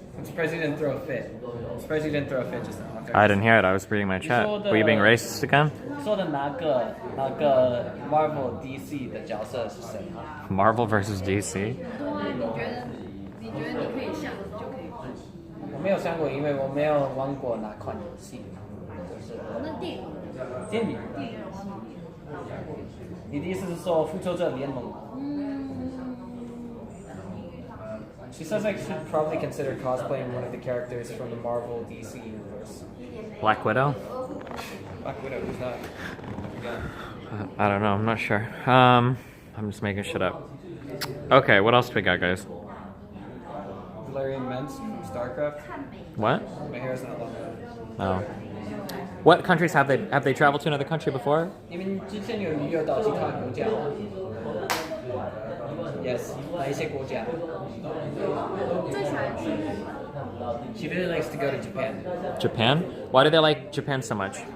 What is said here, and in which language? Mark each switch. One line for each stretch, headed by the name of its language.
English: surprised you didn't throw a fit. Surprised you didn't throw a fit just now. Okay. I didn't hear it. I was reading my chat. Were you being racist again?
Chinese: 说的哪个 Marvel DC 的角色是谁？
English: Marvel versus DC?
Chinese: 对啊，你觉得你可以想就可以想。我没有想过，因为我没有玩过哪款游戏，就是那电影电影。电影系列。你的意思是说复仇者联盟吗？
English: She says I should probably consider cosplaying one of the characters from the Marvel DC universe. Black Widow? Black Widow, who's that? I don't know. I'm not sure. I'm just making shit up. Okay, what else we got, guys? Valerian Mence from StarCraft. What? My hair's not long enough. Oh. What countries have they traveled to another country before?
Chinese: 你们之前有旅游到其他国家吗 ？Yes， 哪一些国家？最喜欢去
English: She really likes to go to Japan. Japan? Why do they like Japan so much?